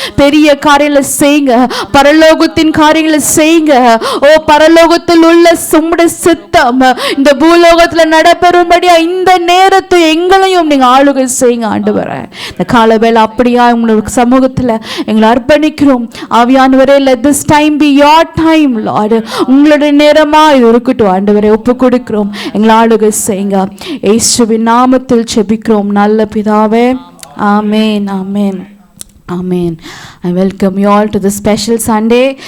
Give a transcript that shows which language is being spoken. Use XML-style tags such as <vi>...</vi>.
<ta>பெரிய காரியங்களை செய்யுங்க, பரலோகத்தின் காரியங்களை செய்யுங்க. ஓ, பரலோகத்தில் உள்ள உம்முடைய சித்தம் இந்த பூலோகத்துல நடைபெறும்படியா இந்த நேரத்தை எங்களையும் நீங்க ஆளுகை செய்யுங்க ஆண்டவரே. இந்த காலவேளை அப்படியா உங்களுடைய சமூகத்துல எங்களை அர்ப்பணிக்கிறோம்.</ta> <en>ஆவியானவரே, let this time be your time, Lord.</en> <ta>உங்களுடைய நேரமா இது இருக்கட்டும் ஆண்டவரே. ஒப்பு கொடுக்கிறோம், எங்களை ஆளுகை செய்யுங்க. இயேசுவின் நாமத்தில் ஜெபிக்கிறோம் நல்ல பிதாவே. ஆமென், ஆமென், ஆமென்.</ta> <en>I welcome you all to this special Sunday.</en>